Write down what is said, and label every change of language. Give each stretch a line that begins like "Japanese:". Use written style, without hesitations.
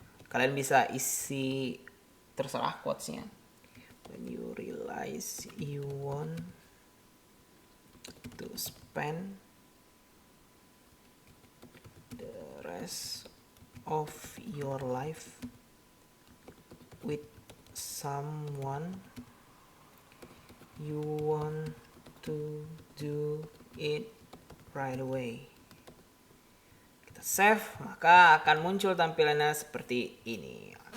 Indonesian: Kalian bisa isi terserah quotesnya.
English: When you realize you want to spend the rest of your life with someone, you want to do it right away.
Indonesian: Kita save, maka akan muncul tampilannya seperti ini.